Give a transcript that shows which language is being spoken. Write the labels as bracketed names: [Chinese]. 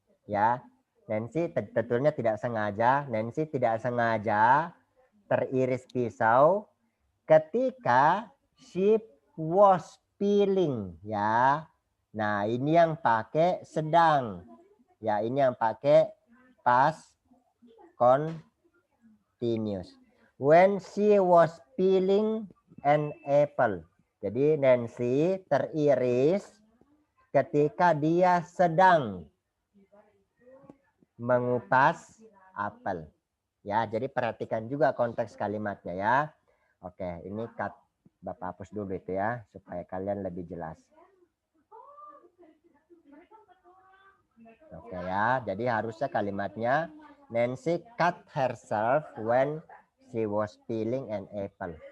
[Indonesian] Ya, Nancy tentunya tidak sengaja. Nancy tidak sengaja teriris pisau ketika [English] she was peeling. [Indonesian] Ya, nah ini yang pakai sedang. Ya, ini yang pakai past [English] continuous. When she was peeling an apple. [Indonesian] Jadi Nancy teriris ketika dia sedang mengupas apel. Ya, jadi perhatikan juga konteks kalimatnya ya. Oke, ini Bapak hapus dulu itu ya, supaya kalian lebih jelas. Oke ya, jadi harusnya kalimatnya [English] Nancy cut herself when she was peeling an apple.